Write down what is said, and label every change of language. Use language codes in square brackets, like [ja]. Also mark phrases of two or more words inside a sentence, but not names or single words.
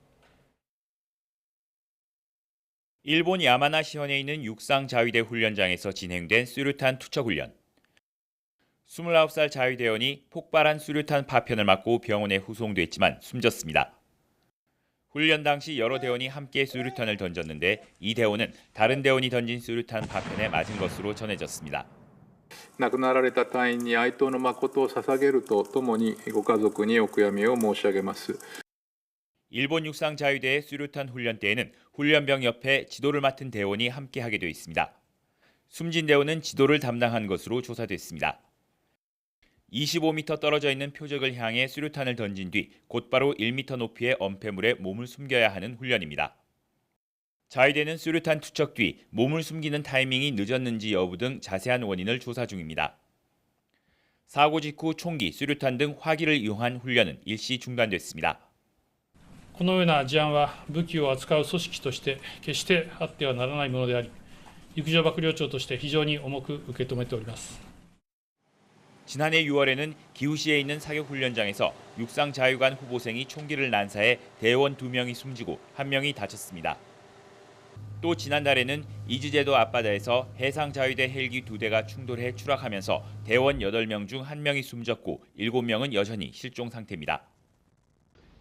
[ko] 일본 야마나시현에 있는 육상자위대 훈련장에서 진행된 수류탄 투척 훈련. 29살 자위대원이 폭발한 수류탄 파편을 맞고 병원에 후송됐지만 숨졌습니다. 훈련 당시 여러 대원이 함께 수류탄을 던졌는데 이 대원은 다른 대원이 던진 수류탄 파편에 맞은 것으로 전해졌습니다. [ja] 亡くなられた隊員に哀悼の誠を捧げるとともにご家族にお悔やみを申し上げます。 [ko] 일본 육상 자위대의 수류탄 훈련 때에는 훈련병 옆에 지도를 맡은 대원이 함께하게 돼 있습니다. 숨진 대원은 지도를 담당한 것으로 조사됐습니다. 25m 떨어져 있는 표적을 향해 수류탄을 던진 뒤 곧바로 1m 높이의 엄폐물에 몸을 숨겨야 하는 훈련입니다. 자위대는 수류탄 투척 뒤 몸을 숨기는 타이밍이 늦었는지 여부 등 자세한 원인을 조사 중입니다. 사고 직후 총기, 수류탄 등 화기를 이용한 훈련은 일시 중단됐습니다. [ja] このような事案は武器を扱う組織として決してあってはならないものであり、陸上幕僚長として非常に重く受け止めております。 [ko] 지난해 6월에는 기우시에 있는 사격 훈련장에서 육상 자유관 후보생이 총기를 난사해 대원 2명이 숨지고 1명이 다쳤습니다. 또 지난달에는 이즈제도 앞바다에서 해상 자위대 헬기 2대가 충돌해 추락하면서 대원 8명 중 1명이 숨졌고 7명은 여전히 실종 상태입니다.